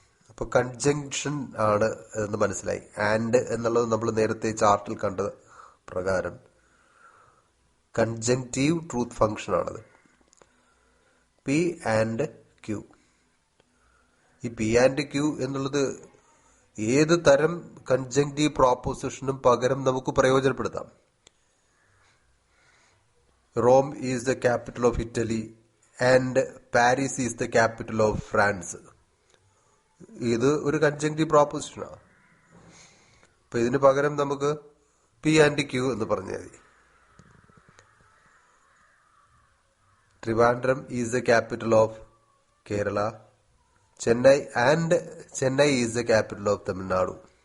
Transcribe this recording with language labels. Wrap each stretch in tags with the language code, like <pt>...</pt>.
<ml>അപ്പൊ കൺജങ്ഷൻ ആണ് എന്ന് മനസ്സിലായി. ആൻഡ് എന്നുള്ളത് നമ്മൾ നേരത്തെ ചാർട്ടിൽ കണ്ട പ്രകാരം കൺജങ്റ്റീവ് ട്രൂത്ത് ഫംഗ്ഷൻ ആണത്. P and Q. ഈ P ആൻഡ് Q എന്നുള്ളത് ഏത് തരം കൺജങ്റ്റീവ് പ്രോപ്പോസിഷനും പകരം നമുക്ക് പ്രയോജനപ്പെടുത്താം.</ml> <en>Rome is the capital of Italy and Paris is the capital of France.</en> <ml>ഇത് ഒരു കൺജങ്റ്റീവ് പ്രോപ്പോസിഷനാണ്. അപ്പൊ ഇതിന് പകരം നമുക്ക് P ആൻഡ് Q എന്ന് പറഞ്ഞാൽ മതി.</ml> <en>Trivandrum is the capital of Kerala. Chennai is the capital of Tamil Nadu.</en>